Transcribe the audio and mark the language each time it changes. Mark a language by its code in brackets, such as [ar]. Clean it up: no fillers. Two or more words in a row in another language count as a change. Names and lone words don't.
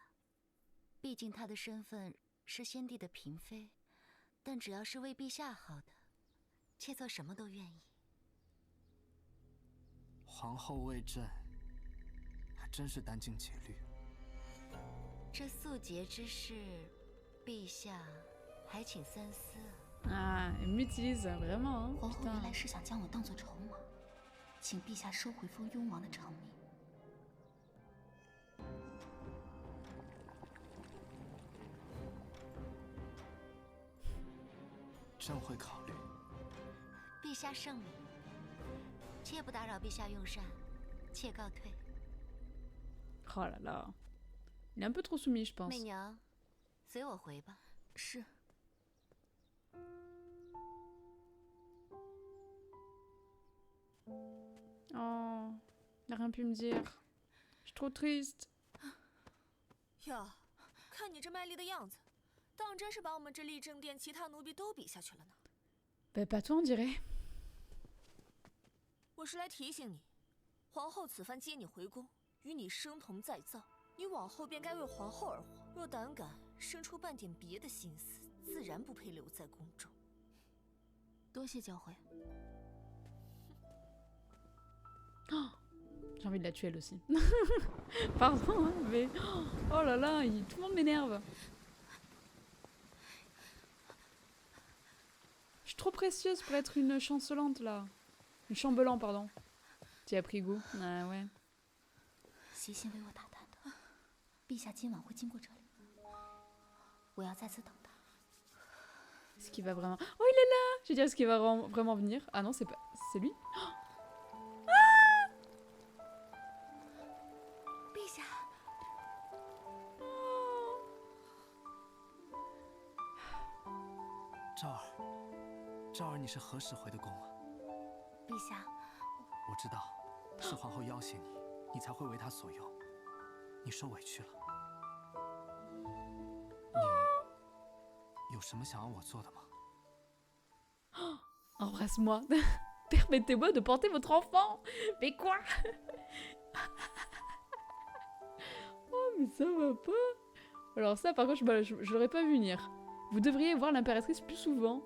[zh] 毕竟她的身份是先帝的嫔妃，但只要是为陛下好的，妾做什么都愿意。皇后为朕，还真是殚精竭虑。这素洁之事，陛下还请三思啊。 [fr] Ah, elle m'utilise vraiment. Hein, [zh] 皇后 [fr] putain. [zh] 原来是想将我当作筹码，请陛下收回封雍王的成命。朕会考虑。陛下圣明，切不打扰陛下用膳，妾告退。 [fr] Oh là là. Il est un peu trop soumis, je pense. [zh] 媚娘，随我回吧。是。 [fr] Oh, il n'a rien pu me dire. Je suis trop triste. [zh] 哟，看你这卖力的样子，当真是把我们这立正殿其他奴婢都比下去了呢。 [fr] Ben, pas toi, on dirait. [zh] 我是来提醒你，皇后此番接你回宫，与你生同再造，你往后便该为皇后而活。若胆敢生出半点别的心思，自然不配留在宫中。多谢教诲。 [fr] Oh, j'ai envie de la tuer elle aussi. Pardon, hein, mais... Oh là là, tout le monde m'énerve. Je suis trop précieuse pour être une chancelante, là. Une chambellan, pardon. Tu as pris goût. Ah ouais. [zh] 习信为我打探的，陛下今晚会经过这里，我要在此等他。 [fr] Est-ce qu'il va vraiment... Oh, il est là. Je veux dire, est-ce qu'il va vraiment venir? Ah non, c'est pas... C'est lui. [zh] 陛下，赵儿，赵儿，你是何时回的宫啊？陛下，我知道，是皇后要挟你，你才会为她所用。你受委屈了。你有什么想要我做的吗？ [fr] Embrasse-moi. Permettez-moi de porter votre enfant. Mais quoi? Oh, mais ça va pas. Alors ça, par contre, je l'aurais pas vu venir. Vous devriez voir l'impératrice plus souvent.